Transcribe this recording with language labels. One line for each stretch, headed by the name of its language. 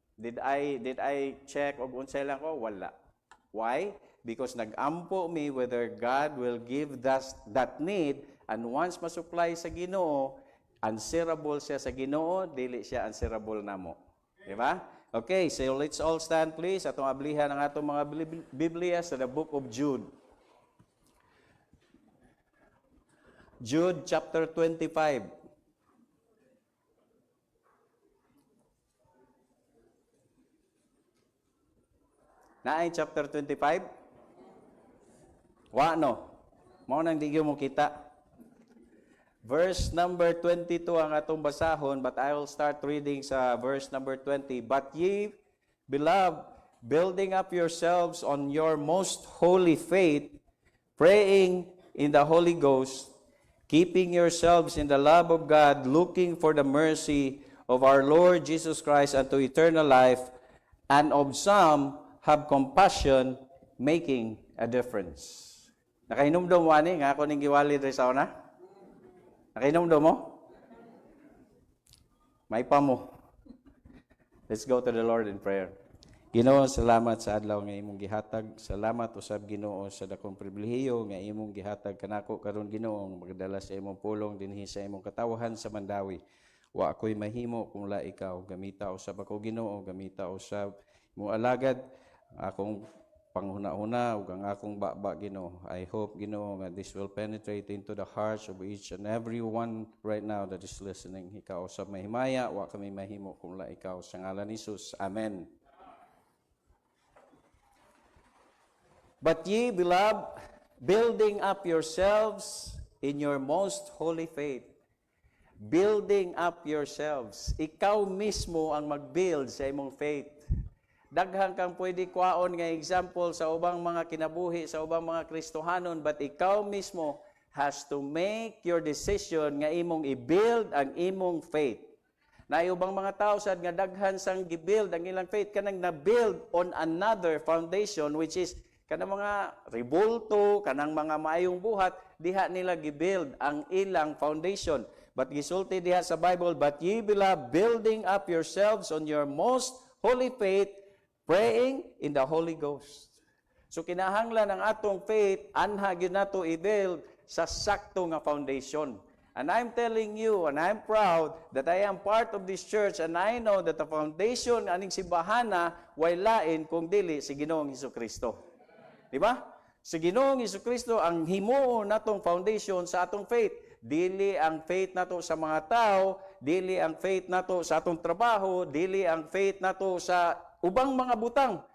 English: Did I check
Cebuano: og unsay lang ko? Wala.
English: Why?
Cebuano: Because nag-ampo me
English: whether God will give that need,
Cebuano: and once masupply sa Ginoo, answerable siya sa Ginoo, dili siya answerable namo. Di ba?
English: Okay, so let's all stand please.
Cebuano: Atong ablihan ang atong mga Biblia sa the book of Jude.
English: Jude chapter 25.
Cebuano: Naay chapter 25? Wa no. Mao nang digyo mo kita. Verse number 22 ang atong basahon,
English: but I will start reading
Cebuano: sa verse number 20.
English: But ye, beloved, building up yourselves on your most holy faith, praying in the Holy Ghost, keeping yourselves in the love of God, looking for the mercy of our Lord Jesus Christ unto eternal life, and of some have compassion, making a difference.
Cebuano: Nakahinumdum mo ani nga ako ning giwali diri sa una? Nakahinumdum mo? May pa mo.
English: Let's go to the Lord in prayer.
Cebuano: Ginoo, salamat sa adlaw nga imong gihatag. Salamat usab Ginoo sa dakong pribilehiyo nga imong gihatag kanako karon Ginoo magdala sa imong pulong dinhi sa imong katawhan sa Mandawi. Wa ako'y mahimo kung la ikaw. Gamita usab ako Ginoo, gamita usab imong alagad akong panghuna-huna ug ang akong baba Ginoo.
English: I hope Ginoo nga this will penetrate into the hearts of each and every one right now that is listening.
Cebuano: Ikaw usab mahimaya, wa kami mahimo kung la ikaw sa ngalan ni Jesus. Amen.
English: But ye, beloved, building up yourselves in your most holy faith. Building up yourselves.
Cebuano: Ikaw mismo ang mag-build sa imong faith. Daghang kang pwede kwaon nga example sa ubang mga kinabuhi, sa ubang mga Kristohanon, but ikaw mismo
English: has to make your decision
Cebuano: nga imong i-build ang imong faith. Na ubang mga tao sad nga daghan sang gi-build ang ilang faith kanang na-build on another foundation
English: which is
Cebuano: kanang mga revolto, kanang mga maayong buhat, diha nila gi-build ang ilang foundation.
English: But
Cebuano: gisulti diha sa
English: Bible, but ye beloved, building up yourselves on your most holy faith, praying in the Holy Ghost.
Cebuano: So kinahanglan ang atong faith, anha gyud nato i-build sa sakto nga foundation.
English: And I'm telling you, and I'm proud that I am part of this church, and I know that the foundation
Cebuano: aning simbahana way lain kung dili si Ginoong Hesukristo. Di ba? Si Ginoong Hesukristo ang himuon natong foundation sa atong faith. Dili ang faith nato sa mga tao, dili ang faith nato sa atong trabaho, dili ang faith nato sa ubang mga butang.